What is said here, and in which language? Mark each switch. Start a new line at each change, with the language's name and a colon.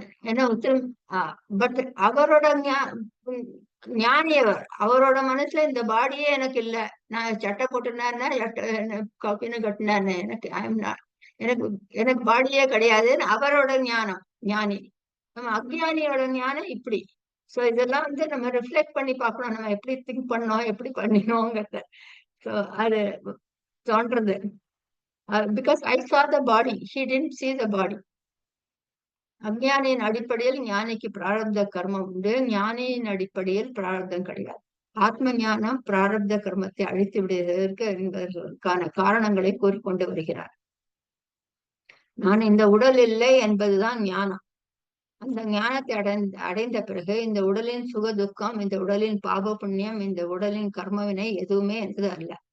Tamil: என்ன பட் அவரோட ஞானியவர், அவரோட மனசுல இந்த பாடியே எனக்கு இல்ல, நான் சட்டை போட்டுனாருன்னா கப்பின்னு கட்டினாரு, எனக்கு எனக்கு எனக்கு பாடியே கிடையாதுன்னு அவரோட ஞானம் ஞானி. நம்ம அக்ஞானியோட ஞானம் இப்படி. சோ இதெல்லாம் நம்ம ரிஃப்ளெக்ட் பண்ணி பார்க்கணும், நம்ம எப்படி திங்க் பண்ணோம், எப்படி பண்ணினோங்கிறத. சோ அது தோன்றது.
English: Because I saw the body, he didn't see the body.
Tamil: அஞ்ஞானியின் அடிப்படையில் ஞானிக்கு பிராரப்த கர்மம் உண்டு, ஞானியின் அடிப்படையில் பிராரப்தம் கிடையாது. ஆத்ம ஞானம் பிராரப்த கர்மத்தை அழித்து விடுவதற்கு என்பதற்கான காரணங்களை கூறிக்கொண்டு வருகிறார். நான் இந்த உடல் இல்லை என்பதுதான் ஞானம். அந்த ஞானத்தை அடைந்த பிறகு இந்த உடலின் சுக துக்கம், இந்த உடலின் பாப புண்ணியம், இந்த உடலின் கர்மவினை எதுவுமே என்பது அல்ல.